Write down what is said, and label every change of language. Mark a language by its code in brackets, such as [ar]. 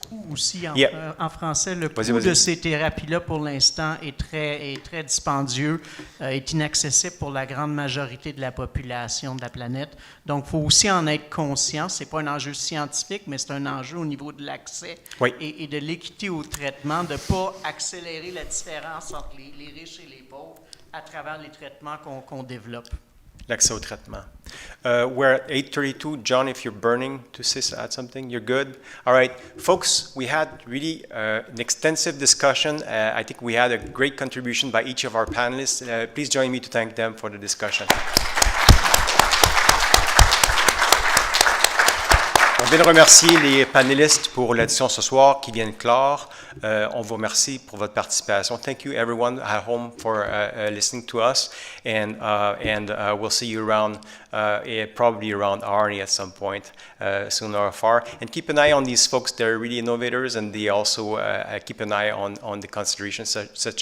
[fr] Aussi en français, le coût de ces thérapies-là pour l'instant est très dispendieux, est inaccessible pour la grande majorité de la population de la planète. Donc, il faut aussi en être conscient. Ce n'est pas un enjeu scientifique, mais c'est un enjeu au niveau de l'accès et de l'équité au traitement, de ne pas accélérer la différence entre les riches et les pauvres à travers les traitements qu'on développe. L'accès au traitement. [en] We're at 8:32. John, if you're burning to add something, you're good. All right, folks, we had really an extensive discussion. I think we had a great contribution by each of our panelists. Please join me to thank them for the discussion. [fr] On vient de remercier les panélistes pour l'audition ce soir qui viennent clore. On vous remercie pour votre participation. [en] Thank you everyone at home for listening to us, and we'll see you around, probably around RNA at some point, soon or far. And keep an eye on these folks. They're really innovators, and they also keep an eye on the considerations such as ethics, for example. They're really great thinkers. So we're grateful to have you here tonight.